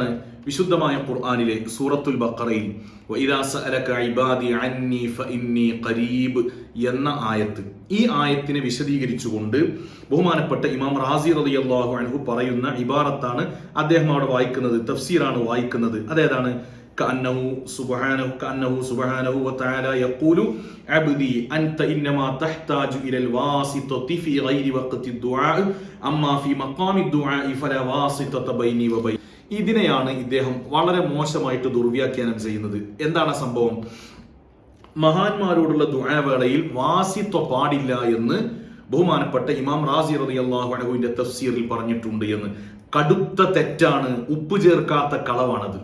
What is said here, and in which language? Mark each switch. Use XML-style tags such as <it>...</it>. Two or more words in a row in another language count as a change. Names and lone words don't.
<ml>വിശുദ്ധമായ ഖുർആനിലെ സൂറത്തുൽ ബഖറയിൽ</ml> <ar>وإذا سألك عبادي عني فإني قريب</ar> <ml>എന്ന ആയത്ത്. ഈ ആയത്തിനെ വിശദീകരിച്ചുകൊണ്ട് ബഹുമാനപ്പെട്ട ഇമാം റാസി</ml> <ar>رضي الله عنه</ar> <ml>പറയുന്ന ഇബാറത്താണ് അദ്ദേഹം അവിടെ വായിക്കുന്നത്, തഫ്സീറാണ് വായിക്കുന്നത്. അതേതാണ്?</ml> <ar>كأنه سبحانه وتعالى يقول عبدي أنت إنما تحتاج إلى الواسطة في غير وقت الدعاء أما في مقام الدعاء فلا واسطة بيني وبين.</ar> <ml>ഇതിനെയാണ് ഇദ്ദേഹം വളരെ മോശമായിട്ട് ദുർവ്യാഖ്യാനം ചെയ്യുന്നത്. എന്താണ് സംഭവം? മഹാന്മാരോടുള്ള ദുആ വേളയിൽ വാസിത്വ പാടില്ല എന്ന് ബഹുമാനപ്പെട്ട ഇമാം റാസി</ml> <ar>رضي الله عنه</ar> <ml>തഫ്സീറിൽ പറഞ്ഞിട്ടുണ്ട് എന്ന്. കടുത്ത തെറ്റാണ്, ഉപ്പ് ചേർക്കാത്ത കളവാണത്.</ml>